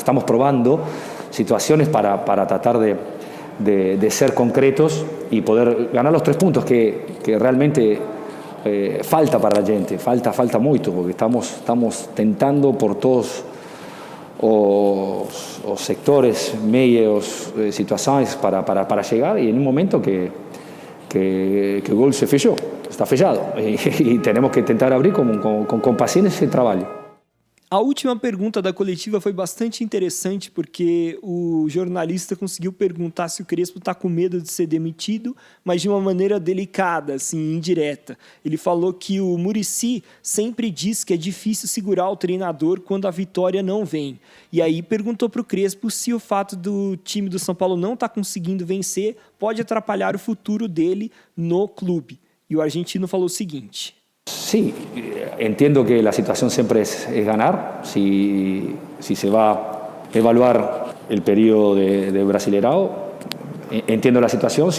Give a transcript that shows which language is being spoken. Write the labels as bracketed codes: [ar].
[es] Estamos probando situaciones para tratar de ser concretos y poder ganar los 3 puntos que realmente falta para la gente, falta mucho, porque estamos tentando por todos os sectores, medios, situaciones para llegar, y en un momento que el gol se fechó, está fechado, y tenemos que tentar abrir con paciencia y trabajo. [pt] A última pergunta da coletiva foi bastante interessante porque o jornalista conseguiu perguntar se o Crespo está com medo de ser demitido, mas de uma maneira delicada, assim, indireta. Ele falou que o Muricy sempre diz que é difícil segurar o treinador quando a vitória não vem. E aí perguntou para o Crespo se o fato do time do São Paulo não estar conseguindo vencer pode atrapalhar o futuro dele no clube. E o argentino falou o seguinte: [es] Sí, entiendo que la situación siempre es ganar. Si se va a evaluar el periodo de Brasileirao, entiendo la situación.